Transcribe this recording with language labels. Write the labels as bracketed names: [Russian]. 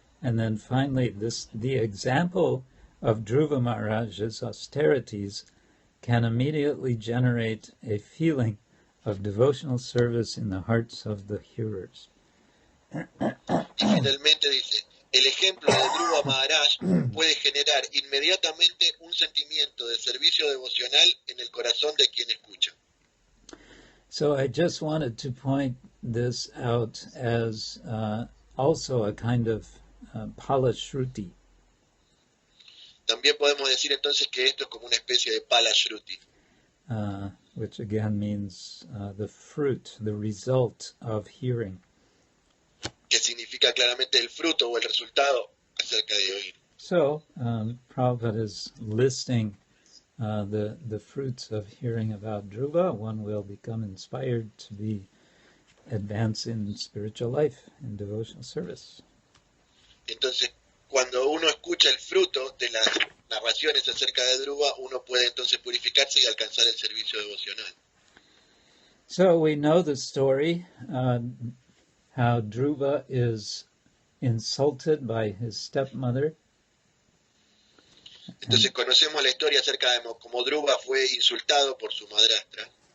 [English] And then finally, the example of Dhruva Maharaj's austerities can immediately generate a feeling of devotional service in the hearts of the hearers. [Spanish] Y finalmente dice, el ejemplo de Dhruva Maharaj puede generar inmediatamente un sentimiento de servicio devocional en el corazón de quien escucha. [English] So I just wanted to point this out as also a kind of palashruti. [Spanish] También podemos decir entonces que esto es como una especie de palashruti, [English] which again means the fruit, the result of hearing. [Spanish] que significa claramente el fruto o el resultado acerca de oír. [English] So, Prabhupada is listing the fruits of hearing about Dhruva. One will become inspired to be advanced in spiritual life, in devotional service. [Spanish] Entonces, cuando uno escucha el fruto de las narraciones acerca de Dhruva, uno puede entonces purificarse y alcanzar el servicio devocional. [English] So we know the story, how Dhruva is insulted by his stepmother. [Spanish] Entonces conocemos la historia acerca de cómo Dhruva fue insultado por su madrastra.